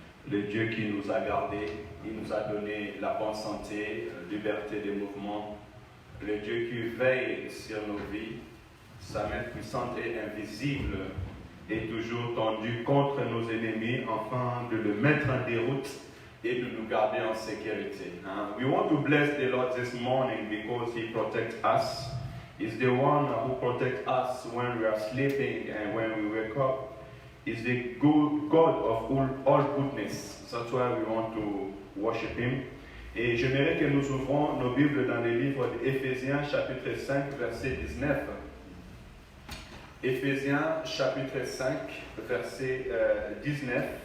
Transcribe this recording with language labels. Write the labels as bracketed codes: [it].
[fr] Le Dieu qui nous a gardés, il nous a donné la bonne santé, liberté des mouvements. Le Dieu qui veille sur nos vies, sa main puissante et invisible est toujours tendue contre nos ennemis afin de le mettre en déroute et de nous garder en sécurité. [en] We want to bless the Lord this morning because He protects us. He's the one who protects us when we are sleeping and when we wake up. He's the good God of all goodness. That's why we want to worship Him. [fr] Et j'aimerais que nous ouvrons nos Bibles dans le livre d'Éphésiens chapitre 5 verset 19. Éphésiens chapitre 5 verset 19.